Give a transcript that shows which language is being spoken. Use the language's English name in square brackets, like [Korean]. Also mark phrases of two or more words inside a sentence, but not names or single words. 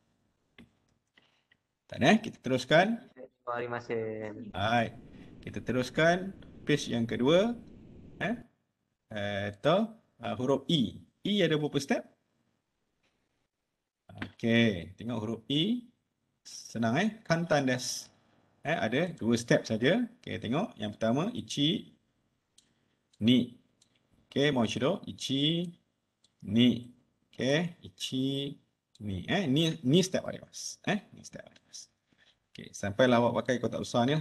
[Malay] Tak ada? Kita teruskan. Baik. Kita teruskan page yang kedua. Atau huruf E. E ada berapa step? Okey, tengok huruf E. [Japanese] Senang 簡単です. [Malay] Ada 2 step saja. Okey, tengok. Yang pertama [Japanese] 一、二。Okey、もう一度一、二. Okey, ichi, ni. Ni step arimasu. 二 step あります. [Malay] Okey, sampailah awak pakai kotak besar ni lah.